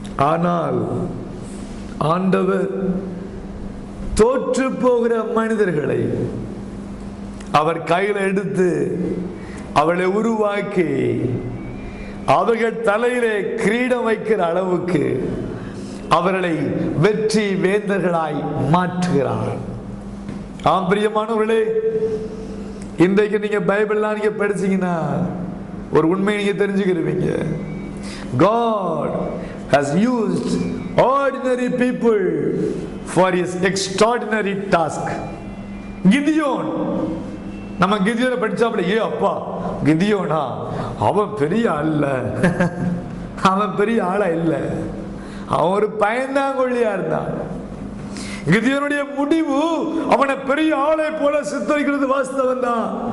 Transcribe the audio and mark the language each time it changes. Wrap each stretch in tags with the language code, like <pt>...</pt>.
<ta>ஆனால் ஆண்டவர் தோற்று போகிற மனிதர்களை அவர் கையில் எடுத்து அவளை உருவாக்கி அவர்கள் தலையிலே கிரீடம் வைக்கிற அளவுக்கு அவர்களை வெற்றி வேந்தர்களாய் மாற்றுகிறார். ஆம் பிரியமானவர்களே, இன்றைக்கு நீங்க பைபிள்லாம் நீங்க படிச்சீங்கன்னா ஒரு உண்மையை நீங்க தெரிஞ்சுக்கிறீங்க.</ta> <en>God has used ordinary people for his extraordinary task.</en> <ta>Gideon, நம்ம கிதியோனை படிச்சாப்பல, ஏ அப்பா கிதியோனா அவன் பெரிய ஆள், அவன் பெரிய ஆளா இல்ல, அவன் ஒரு பயந்தாங்கொள்ளியா இருந்தான். கிதியோனுடைய முடிவு அவனை பெரிய ஆளை போல சித்தரிக்கிறது வாஸ்தவம் தான்.</ta>